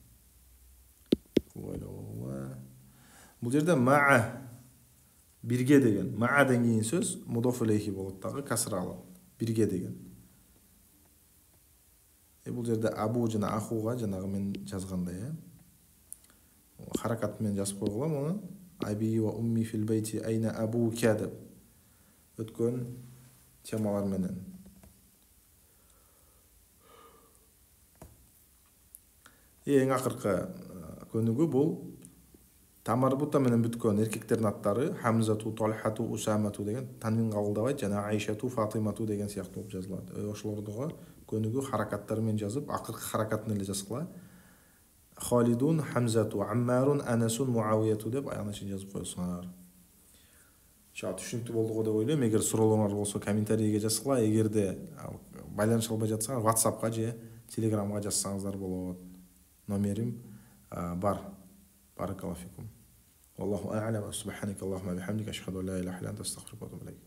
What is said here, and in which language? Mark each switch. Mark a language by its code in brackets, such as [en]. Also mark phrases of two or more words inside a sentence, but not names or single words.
[ky] Бул жерде маа бирге деген, мааден кийин сөз [ar] مضاف إليه [ky] болот дагы, касра алат. Бирге деген. Бул жерде абу жана ахуга жанагы мен жазгандай, харакат менен жазып койгула муну. [ar] أبي وأمي في البيت أين أبوك [ky] деп өткөн темалар менен. Эң акыркы көнүгү бул тамарбута менен бүткөн эркектердин аттары Хамзату, Талхату, Усамату деген танвин кабылдабайт, жана Айшату, Фатимату деген сыяктуу болуп жазылат. Ошолордуга көнүгү харакаттары менен жазып, акыркы харакатын эле жазгыла. [kk] Халидун, Хамзату, Аммарун, Анасун, Муавияту деп аяғына шейін жазып қойсыңар. [ky] Иншалла түшүнүктүү болду го деп ойлойм. Эгер суроолоруңар болсо комментарийге жазгыла, эгерде байланыша албай жатсаңар WhatsAppка же Telegramга жазсаңыздар болот. Номерим бар. [ar] بارك الله فيكم. والله أعلم. سبحانك اللهم وبحمدك أشهد أن لا إله إلا أنت أستغفرك وأتوب إليك.